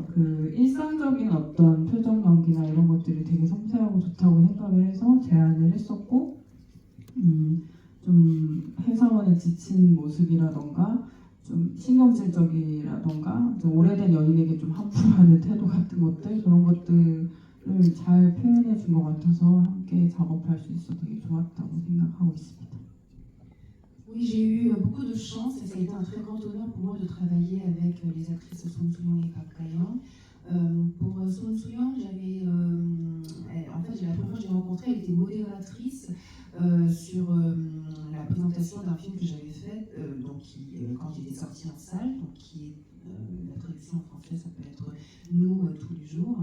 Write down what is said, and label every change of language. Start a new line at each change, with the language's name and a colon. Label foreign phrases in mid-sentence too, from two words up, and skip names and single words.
Korean: 그 일상적인 어떤 표정 연기나 이런 것들이 되게 섬세하고 좋다고 생각을 해서 제안을 했었고 좀 회사원의 지친 모습이라던가 좀 신경질적이라던가 좀 오래된 연인에게 좀 함부로하는 태도 같은 것들 그런 것들을 잘 표현해 준 것 같아서 함께 작업할 수 있어 되게 좋았다고 생각하고 있습니다.
French: Oui, j'ai eu beaucoup de chance et ça a été un très grand honneur pour moi de travailler avec les actrices Song Soo-young et Park Ga-young. Pour Song Soo-young, en fait, la première fois que j'ai rencontré, elle était modératrice sur la présentation d'un film que j'avais fait, quand il était sorti en salle, donc la traduction en français, ça peut être Nous tous les jours.